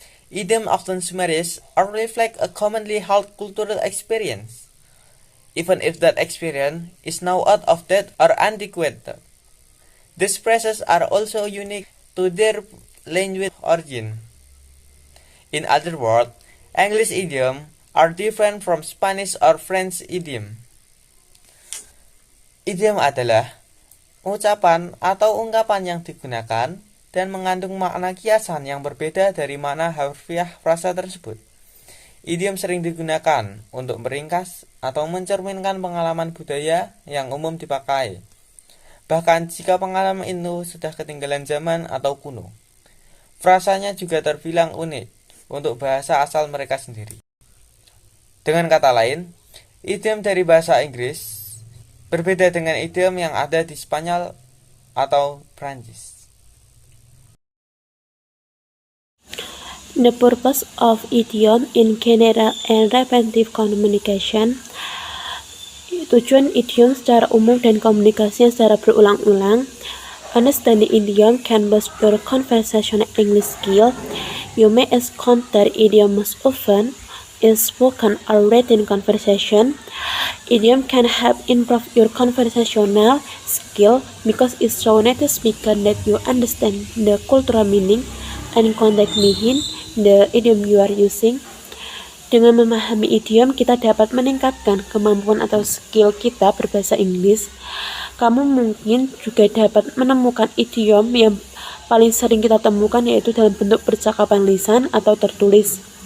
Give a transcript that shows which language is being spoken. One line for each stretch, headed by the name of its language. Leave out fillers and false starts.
English: Idiom often summarize or reflect a commonly held cultural experience, even if that experience is now out of date or antiquated. These phrases are also unique to their language origin. In other words, English idiom are different from Spanish or French idiom.
Indonesian: Idiom adalah ucapan atau ungkapan yang digunakan dan mengandung makna kiasan yang berbeda dari makna harfiah frasa tersebut. Idiom sering digunakan untuk meringkas atau mencerminkan pengalaman budaya yang umum dipakai, bahkan jika pengalaman itu sudah ketinggalan zaman atau kuno. Frasanya juga terbilang unik untuk bahasa asal mereka sendiri. Dengan kata lain, idiom dari bahasa Inggris berbeda dengan idiom yang ada di Spanyol atau Prancis.
English: The purpose of idiom in general and repetitive communication.
Indonesian: Tujuan idiom secara umum dan komunikasi secara berulang-ulang.
English: Understanding idiom can boost your conversational English skill. You may encounter idiom most often in spoken or written conversation. Idiom can help improve your conversational skill because it shows native speaker that you understand the cultural meaning and context behind the idiom you are using.
Indonesian: Dengan memahami idiom, kita dapat meningkatkan kemampuan atau skill kita berbahasa Inggris. Kamu mungkin juga dapat menemukan idiom yang paling sering kita temukan, yaitu dalam bentuk percakapan lisan atau tertulis.